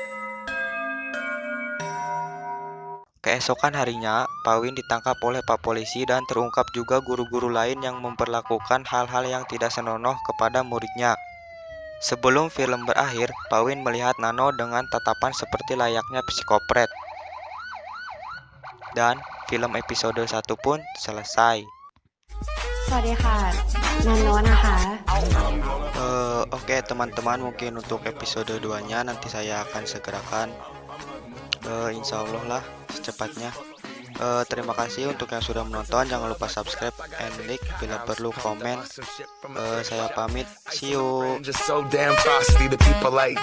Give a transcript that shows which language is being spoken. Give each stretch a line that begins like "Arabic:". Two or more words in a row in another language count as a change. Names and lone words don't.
Indonesian: Keesokan harinya, Pak Win ditangkap oleh Pak Polisi dan terungkap juga guru-guru lain yang memperlakukan hal-hal yang tidak senonoh kepada muridnya. Sebelum film berakhir, Pak Win melihat Nano dengan tatapan seperti layaknya psikopret. Dan film episode 1 pun selesai.
Thai: สวัสดีค่ะนันโนนะคะ
Indonesian: Oke teman-teman, mungkin untuk episode 2-nya nanti saya akan segerakan. Insya Allah lah secepatnya. Terima kasih untuk yang sudah menonton. Jangan lupa
English: subscribe and like,
Indonesian: bila perlu komen. Saya pamit.
English: See you. Just so damn frosty, the people like